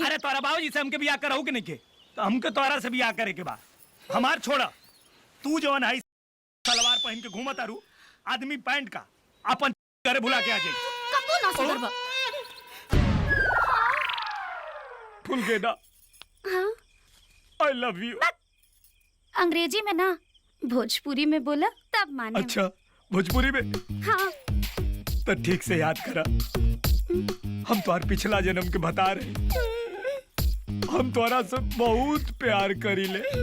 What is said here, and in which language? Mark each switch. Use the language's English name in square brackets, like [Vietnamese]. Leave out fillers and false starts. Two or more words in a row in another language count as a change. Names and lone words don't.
[Bhojpuri] अरे तोरा बाबूजी से हमके बियाह कराऊ के नहीं के, तो हमके तोरा से बियाह करे के बा। हमार छोड़ा, तू जवन है सलवार पहन के घूमत आरू, आदमी पैंट का अपन घरे भुला के आ जाई। कबू ना सुधरबा। फुलगेना, हाँ? [English] I love you। [Bhojpuri] अंग्रेजी में ना, भोजपुरी में बोला तब माने। अच्छा, भोजपुरी में? हाँ। तो ठीक से याद करा, हम तुम्हार पिछला जन्म के बता रहे, हम तुम्हारा से बहुत प्यार करी ले।